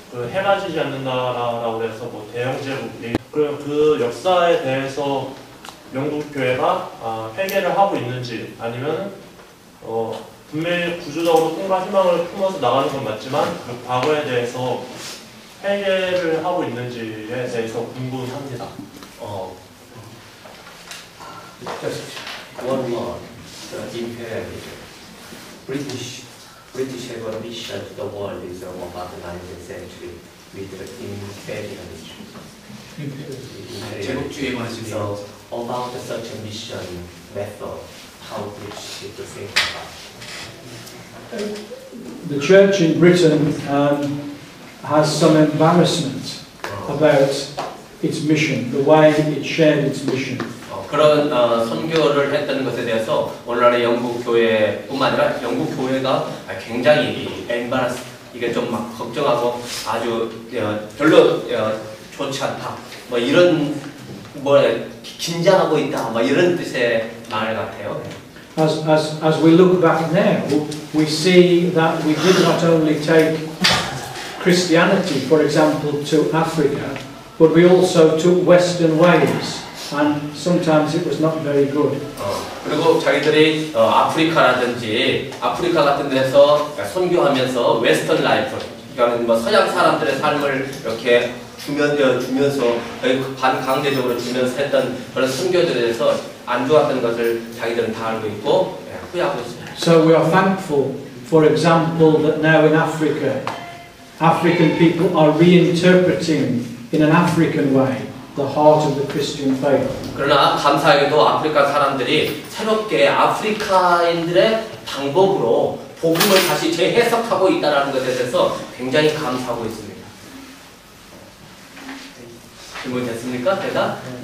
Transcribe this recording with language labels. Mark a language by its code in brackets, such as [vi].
[ko] 해가 지지 않는다라고 해서 대영제국 그럼 그 역사에 대해서 영국 교회가 회개를 하고 있는지 아니면 분명히 구조적으로 꿈과 희망을 품어서 나가는 건 맞지만 그 과거에 대해서 회개를 하고 있는지에 대해서 궁금합니다. [en] Just one word, imperialism. British have a mission to the world is about the 19th century with the imperialism. [ko] 제국주의에 관해서 [en] So about such a mission method, how British people think about it? The church in Britain has some embarrassment about its mission, the way it shared its mission. [ko] 그런 선교를 했다는 것에 대해서 오늘날의 영국 교회뿐만 아니라 영국 교회가 굉장히 embarrassed, 이게 좀 막 걱정하고 아주 별로 좋지 않다. 뭐 이런 긴장하고 있다. 뭐 이런 뜻의 말 같아요. [en] As we look back now, we see that we did not only take Christianity, for example, to Africa, but we also took Western ways, and sometimes it was not very good. [ko] 그리고 자기들이 아프리카라든지 아프리카 같은 데서 선교하면서 웨스턴 라이프, 그러니까 뭐 서양 사람들의 삶을 이렇게 주면서 반강제적으로 주면서 했던 그런 선교들에 대해서 안 좋았던 것을 자기들은 다 알고 있고 후회하고 있습니다. [en] So we are thankful, for example, that now in Africa, African people are reinterpreting in an African way the heart of the Christian faith. [ko] 그러나 감사하게도 아프리카 사람들이 새롭게 아프리카인들의 방법으로 복음을 다시 재해석하고 있다는 것에 대해서 굉장히 감사하고 있습니다. 질문 됐습니까? 대답?